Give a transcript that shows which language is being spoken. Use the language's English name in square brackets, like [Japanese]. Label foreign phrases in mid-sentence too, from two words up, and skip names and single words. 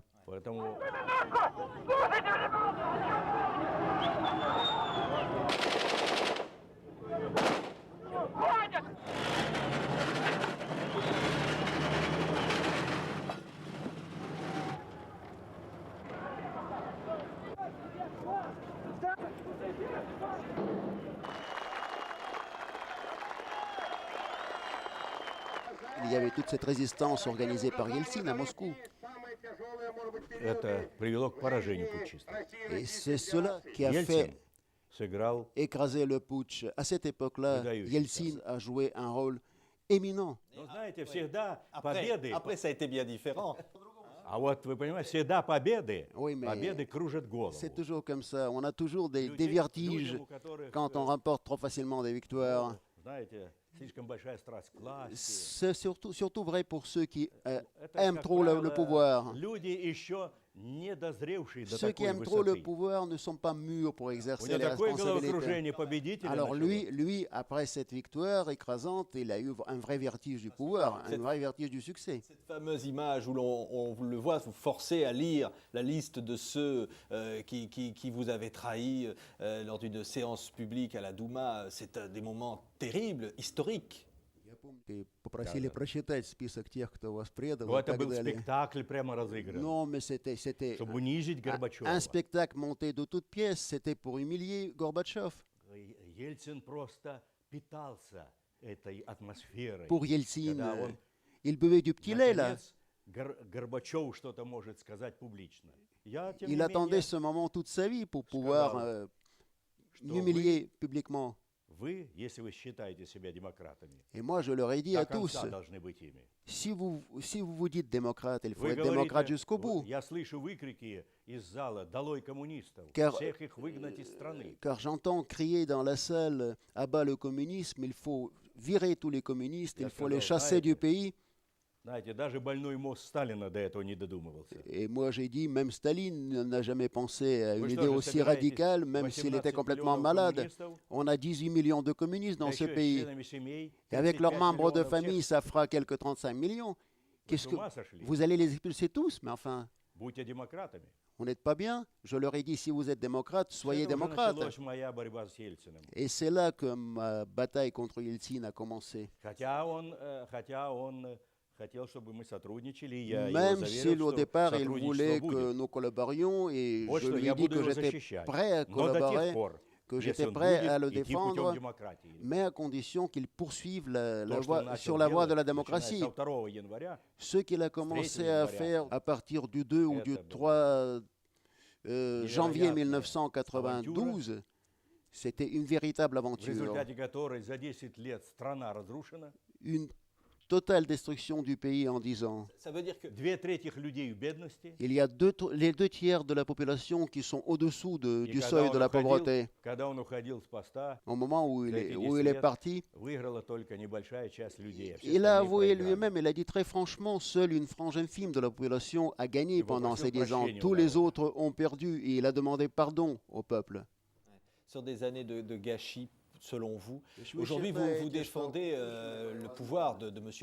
[Russian] Поэтому [French] Il y avait toute cette résistance organisée par Yeltsin à Moscou. [Russian] это привело к поражению путчистов. [French] Et c'est cela qui a [Russian] Ельцин [French] fait [Russian] сыграл [French] écraser le putsch. À cette époque-là, [Russian] Выдающийся. [French] Yeltsin a joué un rôle éminent. [Russian] Ну, знаете, всегда [French] Après, [Russian] победы, [French] après, ça a été bien différent. [Russian] а вот вы понимаете, всегда победы, [French] Oui, mais [Russian] победы кружат голову. [French] c'est toujours comme ça. On a toujours des [Russian] Людей- [French] vertiges [Russian] людям, у которых, [French] quand on remporte trop facilement des victoires. [Russian] знаете, слишком большая страсть к власти. [French] C'est surtout vrai pour ceux qui [Russian] Это, [French] aiment [Russian] как [French] trop le [Russian] правило, [French] pouvoir. [Russian] люди еще недозревший до [French] Ceux qui [Russian] такой [French] aiment trop le [Russian] высоты. [French] pouvoir ne sont pas mûrs pour [Russian] У [French] exercer [Russian] него [French] les [Russian] такое [French] responsabilités. [Russian] головокружение победителя [French] Alors [Russian] началось. [French] lui, après cette victoire écrasante, il a eu un vrai vertige du pouvoir, un vrai vertige du succès. Cette fameuse image où on vous le voit, vous forcez à lire la liste de ceux qui vous avaient trahi lors d'une séance publique à la Douma, c'est des moments terribles, historiques. [Russian] И попросили прочитать список тех, кто вас предал Ну, и это так был далее. спектакль прямо разыгран, [French] Non, mais c'était [Russian] чтобы унизить Горбачева. [French] un spectacle monté de toutes pièces. C'était pour humilier Gorbatchev. [Russian] Ельцин просто питался этой атмосферой. [French] Pour Yeltsin, [Russian] Когда он, [French] il buvait du petit lait là. [Russian] наконец, Горбачев что-то может сказать публично. Я, тем [French] Il [Russian] не [French] attendait [Russian] менее, [French] ce moment toute sa vie pour pouvoir [Russian] что [French] m'humilier publiquement. [Russian] вы, если вы считаете себя демократами, [French] Et moi, je leur ai dit [Russian] до [French] à tous, [Russian] конца должны быть ими. [French] si vous vous dites démocrate, il faut [Russian] Вы [French] être démocrate [Russian] говорите, [French] jusqu'au bout. [Russian] я слышу выкрики из зала «Долой коммунистов», [French] Car- [Russian] всех их выгнать из страны. [French] Car j'entends crier dans la salle à bas le communisme, il faut virer tous les communistes, il faut les chasser du pays. [Russian] Знаете, даже больной мозг Сталина до этого не додумывался. [French] Et moi j'ai dit, même Staline n'a jamais pensé à une [Russian] Вы [French] idée [Russian] что же [French] aussi [Russian] собираетесь [French] radicale, même s'il [Russian] 18 [French] était complètement [Russian] миллионов [French] malade. [Russian] коммунистов, [French] On a 18 millions de communistes dans [Russian] да [French] ce [Russian] еще и с [French] pays. [Russian] членами семей, [French] Et avec leurs [Russian] 35 [French] membres de [Russian] миллионов [French] famille, [Russian] всех, [French] ça fera quelques 35 millions. [Russian] вы [French] Qu'est-ce [Russian] с [French] que [Russian] ума сошли? [French] vous allez les expulser tous? Mais enfin, [Russian] Будьте демократами. [French] vous n'êtes pas bien. Je leur ai dit, si vous êtes démocrate, [Russian] С [French] soyez [Russian] этого уже [French] démocrate. [Russian] началась моя борьба с Ельциным. [French] Et c'est là que ma bataille contre Yeltsin a commencé. [Russian] Хотя он хотел, чтобы мы сотрудничали, и я его [French] Même [Russian] заверил, [French] si au [Russian] что [French] départ il [Russian] сотрудничество [French] voulait que [Russian] будет. [French] nous collaborions, et [Russian] Вот [French] je [Russian] что, [French] lui ai [Russian] я [French] dit [Russian] буду [French] que [Russian] его [French] j'étais [Russian] защищать. [French] prêt à [Russian] Но до тех [French] collaborer, [Russian] пор, [French] que [Russian] если [French] j'étais [Russian] он [French] prêt à le [Russian] будет идти путем [French] défendre, [Russian] демократии. [French] mais à condition qu'il poursuive la [Russian] То, что он [French] voie, [Russian] начал [French] sur la voie de la [Russian] делать, начиная [French] démocratie. [Russian] со 2 января, [French] Ce qu'il a commencé à [Russian] января. [French] faire à partir du 2 ou du [Russian] Это [French] 3 janvier [Russian] невероятная [French] 1992, c'était une véritable [Russian] в [French] aventure, [Russian] результате которой за 10 лет страна разрушена, [French] une totale destruction du pays en 10 ans. Ça veut dire que [Russian] 2/3 людей в бедности. [French] Il y a les 2 tiers de la population qui sont au-dessous [Russian] И [French] du [Russian] когда [French] seuil [Russian] он [French] de la [Russian] уходил- [French] pauvreté. [Russian] Когда он уходил с поста, [French] Au moment où il [Russian] За [French] est, [Russian] эти [French] où [Russian] 10 [French] il est [Russian] лет [French] parti, [Russian] выиграла только небольшая часть людей. а все [French] il a [Russian] остальные [French] avoué [Russian] проиграли. [French] lui-même, il a dit très franchement, seule une frange infime de la population a gagné Il faut pendant passer ces au 10 ans. prochain Tous niveau. les autres ont perdu et il a demandé pardon au peuple. sur des années de gâchis, selon vous, aujourd'hui vous défendez le pouvoir de M.